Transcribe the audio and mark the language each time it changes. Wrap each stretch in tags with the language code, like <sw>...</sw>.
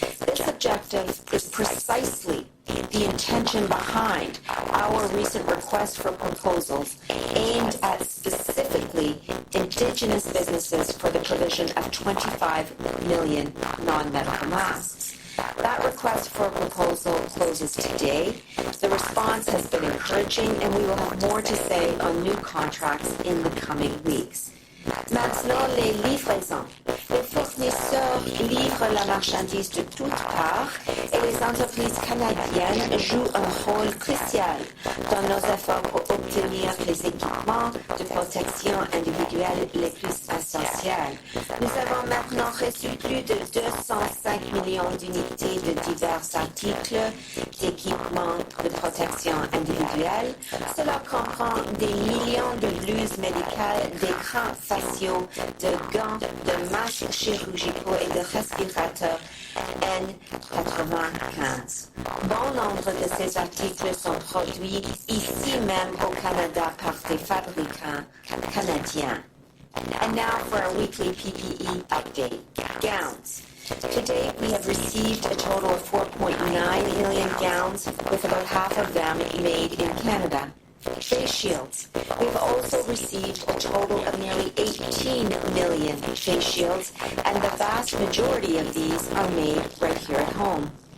<en>This objective is precisely the intention behind our recent request for proposals aimed at specifically Indigenous businesses for the provision of 25 million non-medical masks. That request for a proposal closes today. The response has been encouraging, and we will have more to say on new contracts in the coming weeks.</en> <fr>Maintenant, les livraisons. Les fournisseurs livrent la marchandise de toutes parts et les entreprises canadiennes jouent un rôle crucial dans nos efforts pour obtenir les équipements de protection individuelle les plus essentiels. Nous avons maintenant reçu plus de 205 millions d'unités de divers articles d'équipements de protection individuelle. Cela comprend des millions de blouses médicales, d'écrans faciaux, de gants, de masques chirurgicaux et de respirateurs N95. Bon nombre de ces articles sont produits ici même au Canada par des fabricants canadiens.</fr> <en>And now for our weekly PPE update. Gowns. To date, we have received a total of 4.9 million gowns, with about half of them made in Canada. Face shields. We've also received a total of nearly 18 million face shields, and the vast majority of these are made right here at home.</en>